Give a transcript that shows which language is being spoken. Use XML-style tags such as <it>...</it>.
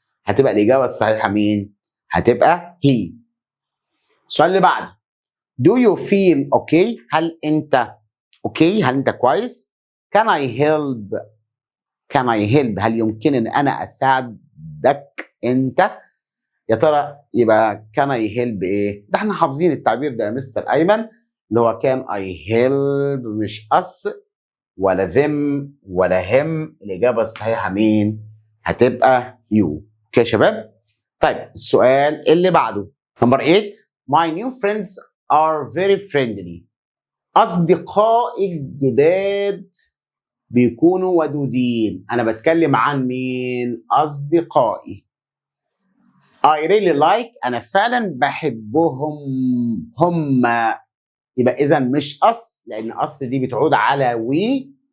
<ar>هتبقى الاجابه الصحيحه مين؟ هتبقى هي. السؤال اللي بعده</ar> <en>do you feel okay؟</en> <ar>هل انت اوكي؟ هل انت كويس؟</ar> <en>can I help؟</en> <ar>هل يمكن ان انا اساعدك انت؟ يا ترى يبقى</ar> <en>can I help</en> <ar>ايه؟ ده احنا حافظين التعبير ده يا مستر ايمن، اللي هو can I help، مش us ولا them ولا him. الاجابه الصحيحه مين؟ هتبقى you. اوكي يا شباب؟ طيب السؤال اللي بعده نمبر 8.</ar> <en>My new friends are very friendly.</en> <ar>اصدقائي الجداد بيكونوا ودودين. انا بتكلم عن مين؟ اصدقائي.</ar> <en>I really like،</en> <ar>انا فعلا بحبهم هم. يبقى اذا مش us، لان us دي بتعود على we.</ar>